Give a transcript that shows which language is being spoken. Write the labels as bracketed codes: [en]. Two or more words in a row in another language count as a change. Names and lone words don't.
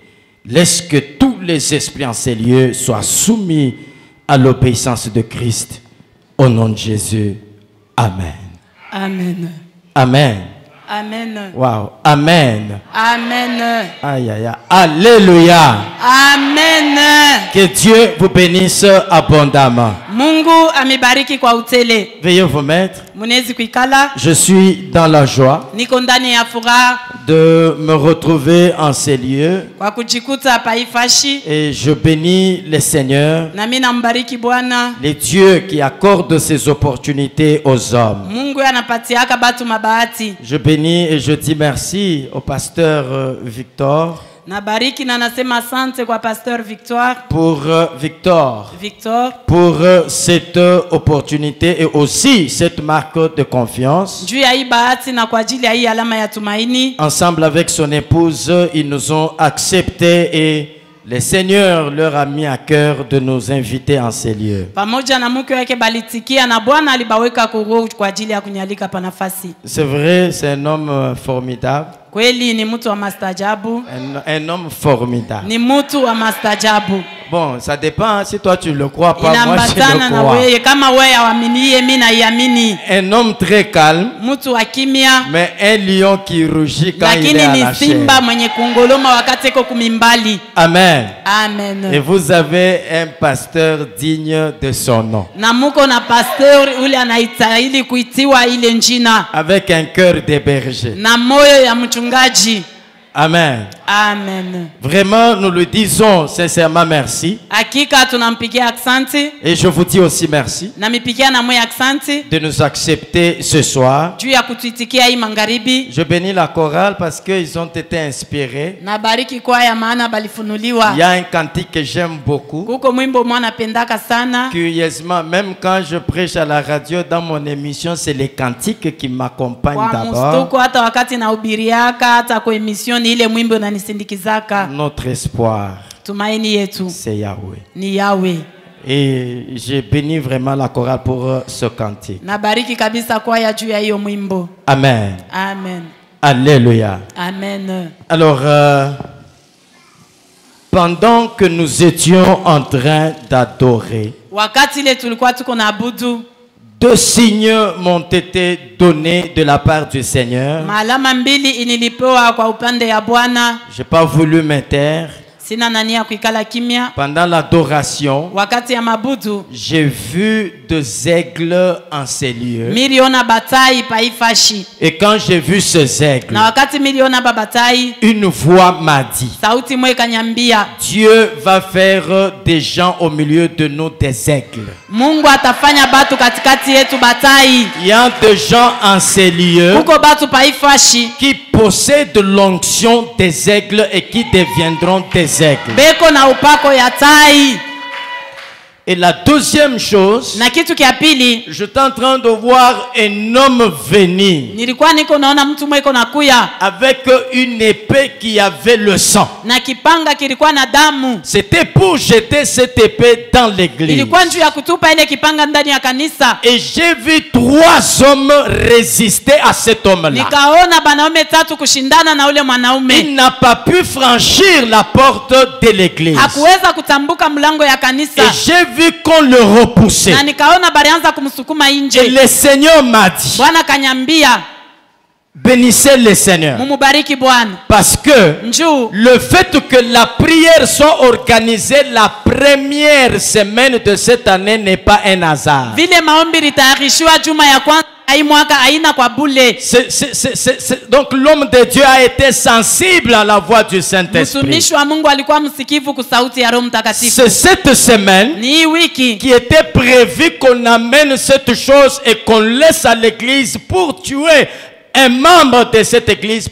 [fr] Laisse que tous les esprits en ces lieux soient soumis à l'obéissance de Christ. Au nom de Jésus. Amen. Amen. Amen. Amen. Wow. Amen. Amen. Aïe, aïe, aïe. Alléluia. Amen. Que Dieu vous bénisse abondamment. [sw] Mungu amebariki kwa utele. [fr] Veuillez vous mettre. [sw] Munezi kuikala. [fr] Je suis dans la joie [sw] Niko ndani ya furaha [fr] de me retrouver en ces lieux. [sw] kwa kujikuta hapa Ifashi. [fr] Et je bénis le Seigneur, [sw] Na mimi nambariki Bwana. [fr] les dieux qui accordent ces opportunités aux hommes. [sw] Mungu anapatiaka batu mabahati. [fr] Je bénis et je dis merci au pasteur Victor. [sw] Nabariki na nasema asante kwa Pasteur [fr] Pour Victor. Pour cette opportunité et aussi cette marque de confiance. [sw] Juu ya hii bahati na kwa ajili ya hii alama ya tumaini. [fr] Ensemble avec son épouse, ils nous ont acceptés et le Seigneur leur a mis à cœur de nous inviter en ces lieux. [sw] Pamoja na mke wake balitikia na Bwana alibaweka kuroho kwa ajili ya kunyalika pa nafasi. [fr] C'est vrai, c'est un homme formidable. [sw] Kweli ni mtu wa mastajabu. [fr] Un homme formidable. [sw] Ni mtu wa mastajabu. [fr] Bon, ça dépend. Si toi tu le crois pas, moi je le [sw] na [fr] crois. [sw] wewe kama wewe hawamini mimi naiamini. [fr] Un homme très calme. [sw] Mtu wa kimya. [fr] Mais un lion qui rugit quand il est à la chair. [sw] Lakini ni simba mwenye kungoloma wakati iko kumimbali. [fr] Amen. Amen. Et vous avez un pasteur digne de son nom. [sw] Na muko na pasteur ule anaitahili kuitiwa ile njina. [fr] Avec un cœur de berger. [sw] Na moyo ya mchungaji. [fr] Amen. Amen. Vraiment, nous le disons sincèrement merci. [sw] Hakika tunampigia aksanti. [fr] Et je vous dis aussi merci. [sw] Na mipigia na moyo aksanti. [fr] De nous accepter ce soir. [sw] Juu ya kutuitikia hii magharibi. [fr] Je bénis la chorale parce qu'ils ont été inspirés. [sw] Na bariki kwaya maana balifunuliwa. [fr] Il y a un cantique que j'aime beaucoup. [sw] Kuko mwimbo mwana pendaka sana. [fr] Curieusement, même quand je prêche à la radio dans mon émission, c'est les cantiques qui m'accompagnent d'abord. [sw] Mustuko hata wakati nahubiriaka hata kwa emission ni ile mwimbo unanisindikizaka. [fr] Notre espoir, [sw] tumaini yetu, [fr] c'est Yahweh. [sw] Ni Yahweh. [fr] Et j'ai béni vraiment la chorale pour ce cantique. [sw] Na bariki kabisa kwaya juu ya hiyo mwimbo. [fr] Amen. Amen. Alléluia. Amen. Alors, pendant que nous étions en train d'adorer, [sw] wakati ile tulikuwa tuko na abudu, [fr] deux signes m'ont été donnés de la part du Seigneur. [sw] Maalama mbili inilipewa kwa upande ya Bwana. [fr] J'ai pas voulu me taire. [sw] Sina nania kuikala kimya. [fr] Pendant l'adoration, [sw] wakati ya mabudu, [fr] j'ai vu deux aigles en ces lieux. [sw] Miliona batai pa Ifashi. [fr] Et quand j'ai vu ces aigles, [sw] na wakati miliona babatai, [fr] une voix m'a dit, [sw] sauti moja ikaniambia, [fr] Dieu va faire des gens au milieu de nous des aigles. [sw] Mungu atafanya batu katikati yetu batai. [fr] Il y a des gens en ces lieux [sw] kuko batu pa Ifashi [fr] qui possèdent l'onction des aigles et qui deviendront des aigles. [sw] Beko na upako ya tai. [fr] Et la deuxième chose, [sw] na kitu kia pili, [fr] j'étais en train de voir un homme venir [sw] nilikuwa niko naona mtu mweko nakuya [fr] avec une épée qui avait le sang. [sw] na kipanga kilikuwa na damu. [fr] C'était pour jeter cette épée dans l'église. [sw] Ilikuwa njoo ya kutupa ile kipanga ndani ya kanisa. [fr] Et j'ai vu trois hommes résister à cet homme-là. [sw] Nikaona banaume tatu kushindana na ule mwanaume. [fr] Il n'a pas pu franchir la porte de l'église. [sw] Hakuweza kutambuka mlango ya kanisa. [fr] Et j'ai vu qu'on le repoussait. [sw] Na nikaona balianza kumsukuma nje. [fr] Et le Seigneur m'a dit, [sw] Bwana kanyambia, [fr] bénissez le Seigneur. [sw] mumubariki Bwana. [fr] Parce que [sw] njoo [fr] le fait que la prière soit organisée la première semaine de cette année n'est pas un hasard. [sw] Vile maombi litayarishiwa juma ya kwanza [fr] Donc l'homme de Dieu a été sensible à la voix du Saint-Esprit. C'est cette semaine qui était prévu qu'on amène cette chose et qu'on laisse à l'église pour tuer un membre de cette église.